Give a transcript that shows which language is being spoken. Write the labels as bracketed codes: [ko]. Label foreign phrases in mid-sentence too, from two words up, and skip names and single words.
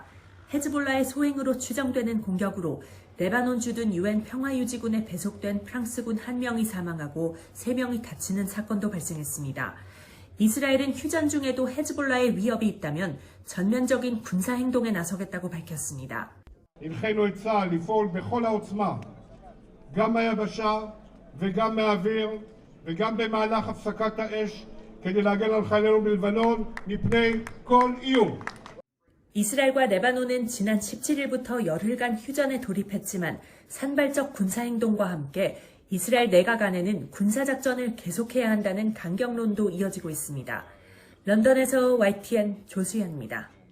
[ko] 헤즈볼라의 소행으로 추정되는 공격으로 레바논 주둔 유엔 평화유지군에 배속된 프랑스군 1명이 사망하고 3명이 다치는 사건도 발생했습니다. 이스라엘은 휴전 중에도 헤즈볼라의 위협이 있다면 전면적인 군사행동에 나서겠다고 밝혔습니다. [he] הנחינו את צה"ל לפעול בכל העוצמה, גם מהיבשה וגם מהאוויר וגם במהלך הפסקת האש כדי להגן על חיילינו בלבנון מפני כל איום. [ko] 이스라엘과 레바논은 지난 17일부터 열흘간 휴전에 돌입했지만 산발적 군사행동과 함께 이스라엘 내각 안에는 군사작전을 계속해야 한다는 강경론도 이어지고 있습니다. 런던에서 YTN 조수현입니다.